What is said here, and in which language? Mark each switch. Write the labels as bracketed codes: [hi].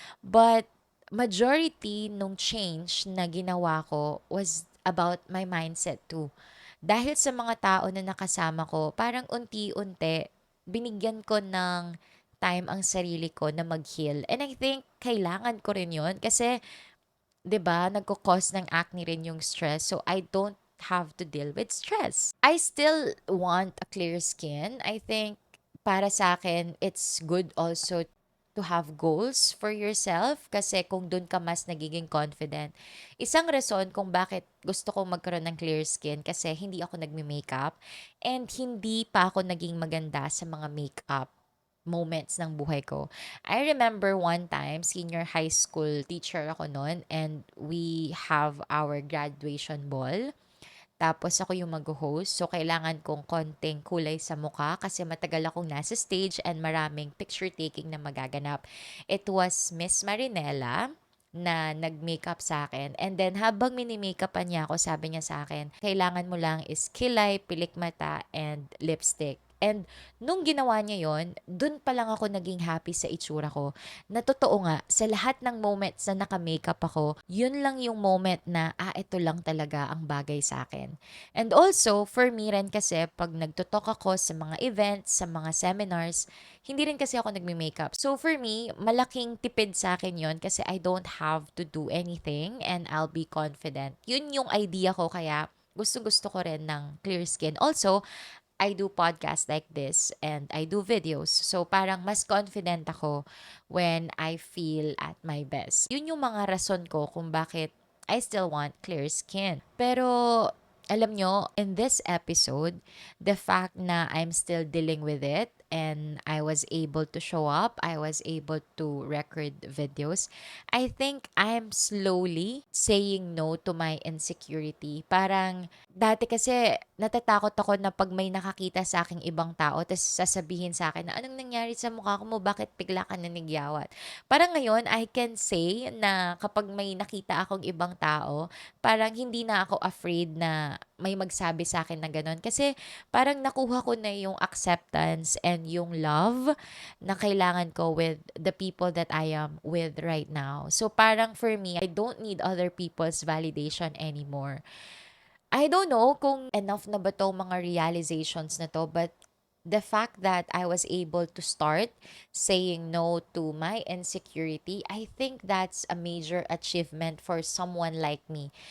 [en] But majority nung change [tl] na ginawa ko [en] was about my mindset too. [tl] Dahil sa mga tao na nakasama ko, parang unti-unti, binigyan ko ng time ang sarili ko na mag-heal. [en] And I think [tl] kailangan ko rin yun kasi 'di ba, nagko-cause ng acne rin yung stress. [en] So, I don't have to deal with stress. I still want a clear skin. I think para sa akin, it's good also to have goals for yourself [tl] kasi kung dun ka mas nagiging [en] confident. [tl] Isang rason kung bakit gusto kong magkaroon ng clear skin kasi hindi ako nagme-makeup and hindi pa ako naging maganda sa mga makeup moments ng buhay ko. [en] I remember one time, senior high school teacher [tl] ako noon [en] and we have our graduation ball. [tl] Tapos ako yung mag-host. So, kailangan kong konting kulay sa mukha kasi matagal akong nasa stage and maraming picture taking na magaganap. [en] It was Miss Marinela [tl] na nag-makeup sa akin. And then, habang mini-makeupan niya ako, sabi niya sa akin, kailangan mo lang is kilay, pilik mata, and lipstick. And nung ginawa niya yon, dun pa lang ako naging happy sa itsura ko. Na totoo nga, sa lahat ng moments na naka-makeup ako, yun lang yung moment na, ito lang talaga ang bagay sa akin. And also, for me rin kasi, pag nagtutok ako sa mga events, sa mga seminars, hindi rin kasi ako nagme-makeup. [en] So for me, [tl] malaking tipid sa akin yon kasi [en] I don't have to do anything and I'll be confident. [tl] Yun yung idea ko kaya gusto-gusto ko rin ng clear skin. [en] Also, I do podcasts like this and I do videos. So [tl] parang mas [en] confident ako when I feel at my best. [tl] Yun yung mga rason ko kung bakit [en] I still want clear skin. [tl] Pero alam nyo, [en] in this episode, the fact na I'm still dealing with it and I was able to show up, I was able to record videos, I think I'm slowly saying no to my insecurity. [tl] Parang dati kasi natatakot ako na pag may nakakita sa aking ibang tao, tapos sasabihin sa akin na anong nangyari sa mukha ko mo, bakit bigla ka nanigyawat? Parang ngayon, [en] I can say [tl] na kapag may nakita akong ibang tao, parang hindi na ako afraid na may magsabi sa akin na gano'n. Kasi parang nakuha ko na yung [en] acceptance and yung love [tl] na kailangan ko [en] with the people that I am with right now. [tl] So parang [en] for me, I don't need other people's validation anymore. I don't know kung enough [tl] na ba tong mga [en] realizations na to, but the fact that I was able to start saying no to my insecurity, I think that's a major achievement for someone like me.